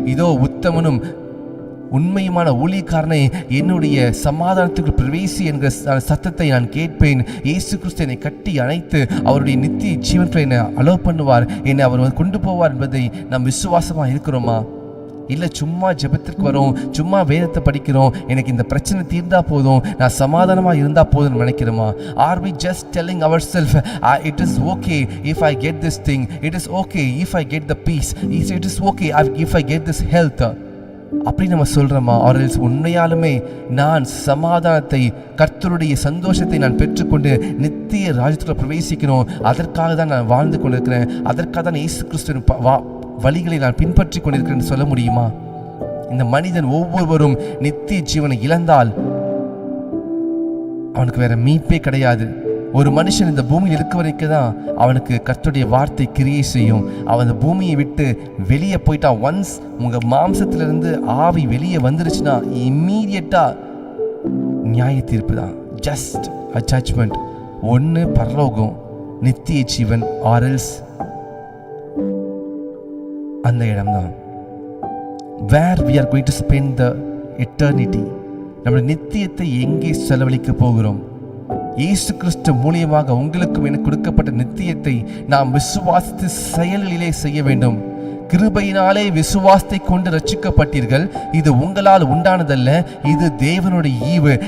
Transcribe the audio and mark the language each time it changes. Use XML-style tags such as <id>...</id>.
<ta>இதோ உத்தமனும் உண்மையுமான ஊழியக்காரனை என்னுடைய சமாதானத்துக்கு பிரவேசி என்கிற சத்தத்தை நான் கேட்பேன். இயேசு கிறிஸ்து என்னை கட்டி அணைத்து அவருடைய நித்திய ஜீவனை என்னை அலோவ் பண்ணுவார், என்னை அவர் கொண்டு போவார் என்பதை நாம் விசுவாசமாக இருக்கிறோமா? இல்லை சும்மா ஜெபத்திற்கு வரோம், சும்மா வேதத்தை படிக்கிறோம், எனக்கு இந்த பிரச்சனை தீர்ந்தா போதும், நான் சமாதானமாக இருந்தால் போதும்னு நினைக்கிறோமா?</ta> <en>Are we just telling ourselves it is okay if I get this thing, it is okay if I get the peace, it is okay if I get this health?</en> <ta>அப்படி நம்ம சொல்கிறோமா? ஆர்எல்ஸ் உண்மையாலுமே நான் சமாதானத்தை, கர்த்தருடைய சந்தோஷத்தை நான் பெற்றுக்கொண்டு நித்திய ராஜ்யத்தில் பிரவேசிக்கணும், அதற்காக தான் நான் வாழ்ந்து கொண்டிருக்கிறேன், அதற்காக தான் இயேசு கிறிஸ்துவின் வழிகளை நான் பின்பற்றி கொண்டிருக்கிறேன் சொல்ல முடியுமா? இந்த மனிதன் ஒவ்வொருவரும் நித்திய ஜீவனை இழந்தால் அவனுக்கு வேற மீட்பே கிடையாது. ஒரு மனுஷன் இந்த பூமியில் இருக்க வரைக்கும் தான் அவனுக்கு கர்த்தருடைய வார்த்தை கிரியை செய்யும். அவன் இந்த பூமியை விட்டு வெளியே போயிட்டான், ஒன்ஸ் உங்கள் மாம்சத்திலிருந்து ஆவி வெளியே வந்துருச்சுன்னா இம்மீடியட்டாக நியாய தீர்ப்பு தான்,</ta> <en>Just a judgement.</en> <ta>ஒன்று பரலோகம், நித்திய ஜீவன், ஆர்எல்ஸ் அந்த இடம்தான்</ta> <en>where we are going to spend the eternity.</en> <ta>நம்முடைய நித்தியத்தை எங்கே செலவழிக்க போகிறோம்? இயேசு கிறிஸ்து மூலியமாக உங்களுக்கும் எனக்கு கொடுக்கப்பட்ட நித்தியத்தை நாம் விசுவாசித்து செயலிலே செய்ய வேண்டும். கிருபையினாலே விசுவாசத்தை கொண்டு ரட்சிக்கப்பட்டீர்கள். இது உங்களால் உண்டானதல்ல, இது தேவனுடைய ஈவு.</ta>